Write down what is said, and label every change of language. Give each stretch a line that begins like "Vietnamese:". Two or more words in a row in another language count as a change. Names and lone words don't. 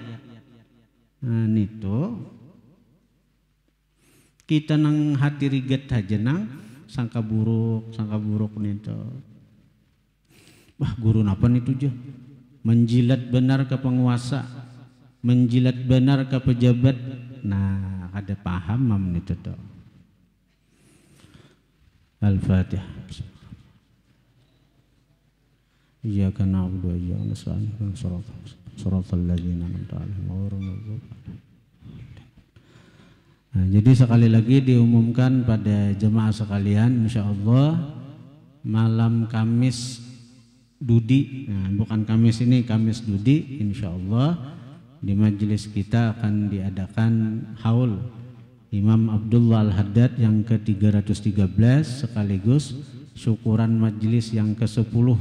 Banjar: Nah itu kita nang hati riget aja nang sangka buruk nih to. Wah guru napa nih tuh, menjilat benar ke penguasa, menjilat benar ke pejabat. Nah ada paham mam nih tuh. Al-Fatihah.
Arabic: إياك نعبد وإياك نستعين. صراط الذين أنعمت عليهم غير المغضوب عليهم.
Banjar: Nah, jadi sekali lagi diumumkan pada jemaah sekalian, insyaallah malam Kamis Dudi, nah, bukan Kamis ini, Kamis Dudi, insyaallah di majelis kita akan diadakan haul Imam Abdullah Al-Haddad yang ke-313 sekaligus syukuran majelis yang ke-10.